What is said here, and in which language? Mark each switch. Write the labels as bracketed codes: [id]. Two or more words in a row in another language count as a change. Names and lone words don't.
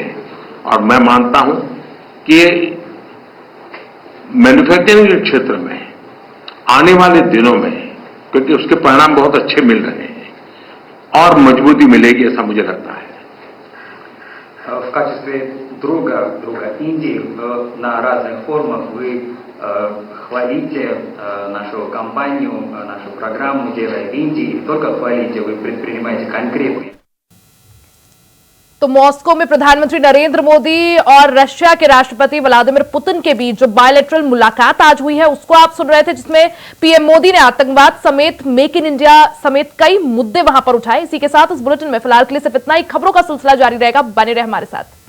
[hi] और मैं मानता हूं कि मैन्युफैक्चरिंग के क्षेत्र में आने वाले दिनों में, क्योंकि उसके परिणाम बहुत अच्छे मिल रहे हैं, और मजबूती मिलेगी ऐसा मुझे लगता है. [ru] В качестве друга Индии на разных форумах вы хвалите нашу компанию, нашу программу «Делай в Индии». Не только хвалите, вы предпринимаете конкретные. [hi] तो मॉस्को में प्रधानमंत्री नरेंद्र मोदी और रशिया के राष्ट्रपति व्लादिमीर पुतिन के बीच जो बायलैटरल मुलाकात आज हुई है उसको आप सुन रहे थे, जिसमें पीएम मोदी ने आतंकवाद समेत मेक इन इंडिया समेत कई मुद्दे वहां पर उठाए. इसी के साथ इस बुलेटिन में फिलहाल के लिए सिर्फ इतना ही. खबरों का सिलसिला जारी रहेगा, बने रहे हमारे साथ.